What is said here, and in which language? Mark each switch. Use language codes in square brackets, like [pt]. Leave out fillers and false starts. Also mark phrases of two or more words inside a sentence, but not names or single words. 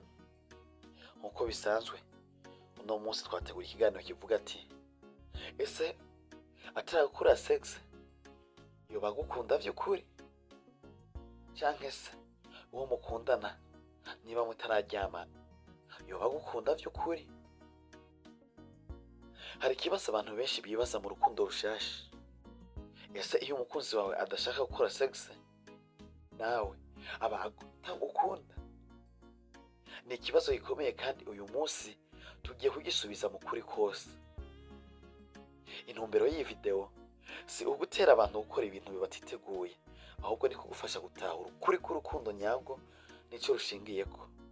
[rn] Nkuko bisanzwe uno munsi twategura ikiganiro kivuga ati ese atarakura sex yoba gukunda vy'ukuri canke se uwo mukundana niba mutararyamana yoba gukunda vy'ukuri? Hari ikibazo abantu benshi bibaza mu rukundo rushasha. Ese iyo umukunzi wawe adashaka gukora sex nawe aba atagukunda? Ni ikibazo gikomeye kandi uyu munsi tugiye kugisubiza mu kuri kose. Intumbero y'iyi video si ugutera abantu gukora ibintu bibatiteguye, ahubwo ni kugufasha gutahura ukuri k'urukundo nyabwo nico rushingiyeko.